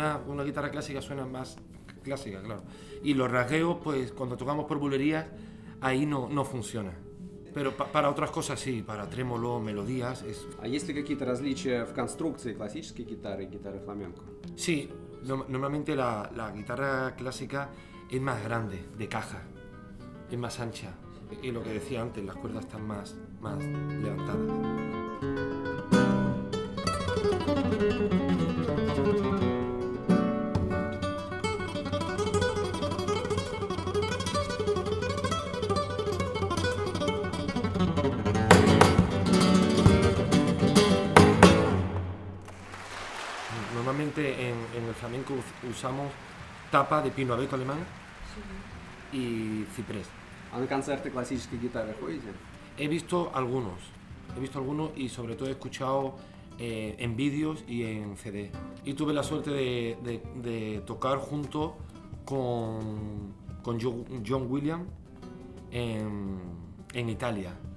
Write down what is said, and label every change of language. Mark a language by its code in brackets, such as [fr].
[es] Una guitarra clásica suena más clásica, claro. Y los rasgueos, pues cuando tocamos por bulerías, ahí no funciona. Pero para otras cosas sí, para trémolo, melodías, es... [ru] А есть ли какие-то различия в конструкции классической гитары и гитары фламенко? [es] Sí, normalmente la guitarra clásica es más grande, de caja, es más ancha. Y lo que decía antes, las cuerdas están más levantadas. Normalmente en el flamenco usamos tapa de pino abeto alemán y ciprés. [ru] А на концерты классической гитары ходите? [es] He visto algunos y sobre todo he escuchado en vídeos y en CD. Y tuve la suerte de tocar junto con John Williams en Italia.